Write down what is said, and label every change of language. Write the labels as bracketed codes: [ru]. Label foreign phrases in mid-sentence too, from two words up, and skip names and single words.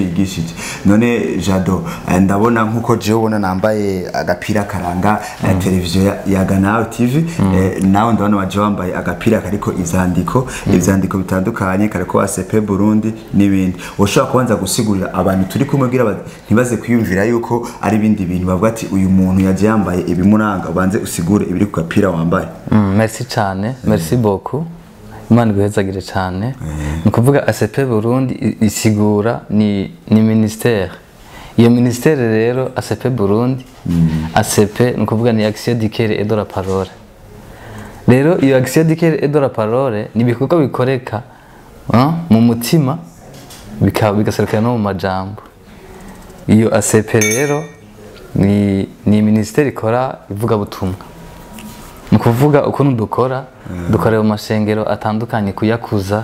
[rn] yigishije none Jado ndabona nkuko je ubona nambaye agapira karanga televiziyo Yaga Nawe TV nawe ndabona waje wambaye agapira kariko ivyandiko bitandukanye kariko ACP Burundi n'ibindi ushobora kubanza gusigurira abantu turi kumwe kugira ntibaze kwiyumvira yuko ari ibindi bintu bavuga ati uyu muntu yaje yambaye ibimuranga ubanze usigure ibiri ku gapira wambaye merci cyane [fr] merci beaucoup [rn] Imana iguhezagire cyane ni kuvuga ACP Burundi isigura ni ministère iyo ministère rero ACP Burundi ACP ni kuvuga ni Action du Cœur et de la Parole rero iyo Action du Cœur et de la Parole ni bikorwa bikoreka mu mutima bigaserukira no mu majambo iyo ACP rero ni ministère ikora ivuga butumwa nukuvuga ukuntu dukorera mu mashengero atandukanye kuyakuza